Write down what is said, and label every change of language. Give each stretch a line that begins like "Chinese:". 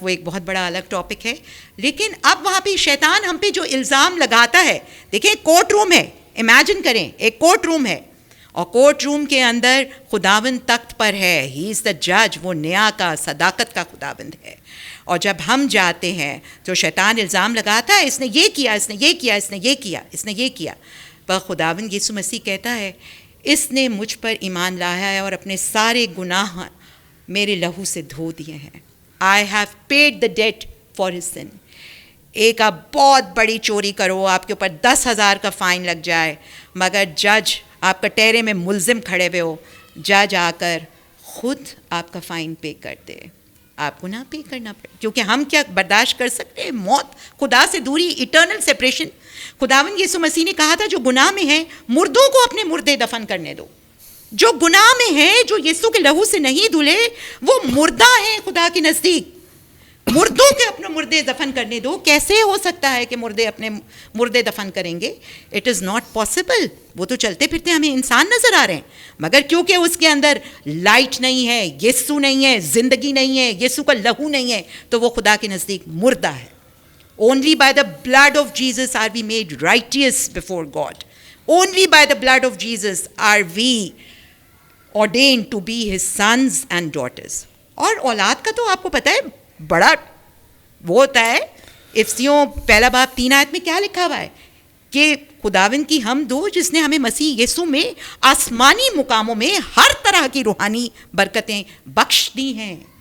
Urdu: وہ ایک بہت بڑا الگ ٹاپک ہے. لیکن اب وہاں پہ شیطان ہم پہ جو الزام لگاتا ہے، دیکھیں کورٹ روم ہے، امیجن کریں ایک کورٹ روم ہے، اور کورٹ روم کے اندر خداوند تخت پر ہے،
English: ہی از دا جج،
Urdu: وہ نیا کا صداقت کا خداوند ہے. اور جب ہم جاتے ہیں تو شیطان الزام لگاتا ہے اس نے یہ کیا، اس نے یہ کیا، اس نے یہ کیا، اس نے یہ کیا. پر خداوند یسوع مسیح کہتا ہے اس نے مجھ پر ایمان لایا ہے اور اپنے سارے گناہ میرے لہو سے دھو دیے ہیں.
English: I have paid the debt for his sin.
Urdu: ایک آپ بہت بڑی چوری کرو، آپ کے اوپر 10,000 کا فائن لگ جائے، مگر جج آپ کا ٹہرے میں ملزم کھڑے ہوئے ہو، جج آ کر خود آپ کا فائن پے کر دے، آپ کو نہ پے کرنا پڑے. کیونکہ ہم کیا برداشت کر سکتے ہیں؟ موت، خدا سے دوری،
English: Eternal separation.
Urdu: خداوند یسوع مسیح نے کہا تھا جو گناہ میں ہیں مردوں کو اپنے مردے دفن کرنے دو. جو گناہ میں ہیں، جو یسوع کے لہو سے نہیں دھلے، وہ مردہ ہیں خدا کے نزدیک. مردوں کے اپنے مردے دفن کرنے دو. کیسے ہو سکتا ہے کہ مردے اپنے مردے دفن کریں گے؟
English: It is not possible.
Urdu: وہ تو چلتے پھرتے ہمیں انسان نظر آ رہے ہیں، مگر کیونکہ اس کے اندر لائٹ نہیں ہے، یسوع نہیں ہے، زندگی نہیں ہے، یسوع کا لہو نہیں ہے، تو وہ خدا کے نزدیک مردہ ہے.
English: Only by the blood of Jesus are we made righteous before God. Only by the blood of Jesus are we ordained to be his sons and daughters.
Urdu: اور اولاد کا تو آپ کو پتہ ہے بڑا وہ ہوتا ہے. افسیوں پہلا باب 3 آیت میں کیا لکھا ہوا ہے کہ خداوند کی حمد ہو جس نے ہمیں مسیح یسوع میں آسمانی مقاموں میں ہر طرح کی روحانی برکتیں بخش دی ہیں.